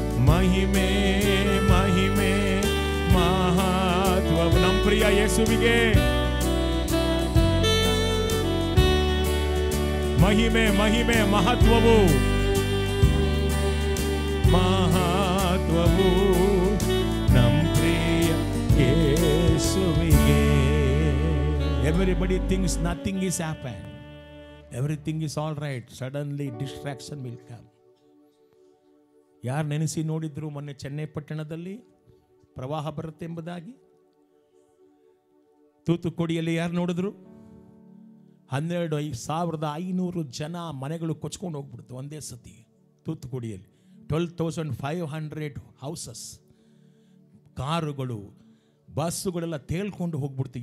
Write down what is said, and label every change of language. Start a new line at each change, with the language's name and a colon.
Kannada: ಮಹಿಮೆ ಮಹಿಮೆ ಮಹತ್ವ ನಮ್ಮ ಪ್ರಿಯ ಯೇಸುವಿಗೆ ಮಹಿಮೆ ಮಹಿಮೆ ಮಹತ್ವವು ಮಹತ್ವವು ನಮ್ಮ ಪ್ರಿಯ ಯೇಸುವಿಗೆ.
English: Everybody thinks nothing is happened. Everything is all right. Suddenly distraction will come.
Kannada: ಯಾರು ನೆನೆಸಿ ನೋಡಿದ್ರು ಮೊನ್ನೆ ಚೆನ್ನೈ ಪಟ್ಟಣದಲ್ಲಿ ಪ್ರವಾಹ ಬರುತ್ತೆ ಎಂಬುದಾಗಿ? ತೂತುಕುಡಿಯಲ್ಲಿ ಯಾರು ನೋಡಿದ್ರು? 12,500 ಜನ ಮನೆಗಳು ಕೊಚ್ಕೊಂಡು ಹೋಗ್ಬಿಡ್ತು ಒಂದೇ ಸತಿ. ತೂತುಕುಡಿಯಲ್ಲಿ 12,500 ಹೌಸಸ್, ಕಾರುಗಳು, ಬಸ್ಸುಗಳೆಲ್ಲ ತೇಲ್ಕೊಂಡು ಹೋಗ್ಬಿಡ್ತು.